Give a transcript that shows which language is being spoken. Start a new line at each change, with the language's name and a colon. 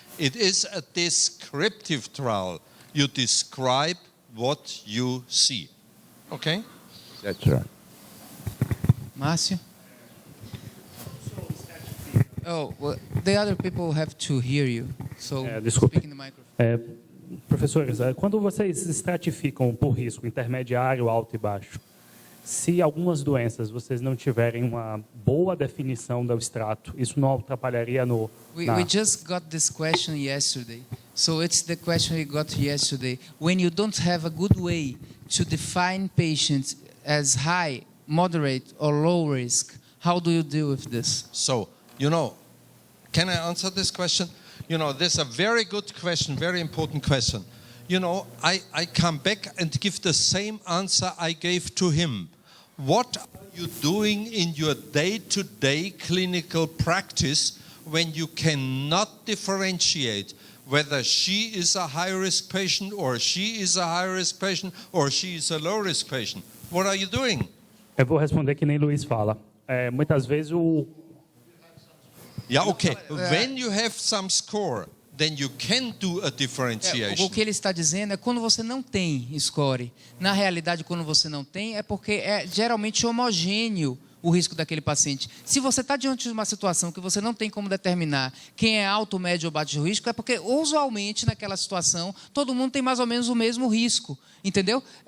English: It is a descriptive trial. You describe what you see. Okay? That's right. Márcio? Oh, well, the other people have to hear you. So
Portuguese: Desculpe.
English: speak in the microphone.
Portuguese: Professores, quando vocês estratificam por risco intermediário, alto e baixo, se algumas doenças vocês não tiverem uma boa definição do extrato, isso não atrapalharia no...
English: We just got this question yesterday. So it's the question we got yesterday. When you don't have a good way to define patients as high, moderate, or low risk, how do you deal with this? So, you know, can I answer this question? You know, this is a very good question, very important question. You know, I come back and give the same answer I gave to him. What are you doing in your day-to-day clinical practice when you cannot differentiate whether she is a high-risk patient or she is a high-risk patient or she is a low-risk patient? What are you doing?
Portuguese: Eu vou responder que nem Luiz fala. Muitas vezes o...
English: Yeah, okay. When you have some score, then you can do a differentiation.
Portuguese: O que ele está dizendo é quando você não tem score. Na realidade, quando você não tem, é porque é geralmente homogêneo o risco daquele paciente. Se você está diante de uma situação que você não tem como determinar quem é alto, médio ou baixo risco, é porque usualmente naquela situação todo mundo tem mais ou menos o mesmo risco, entendeu?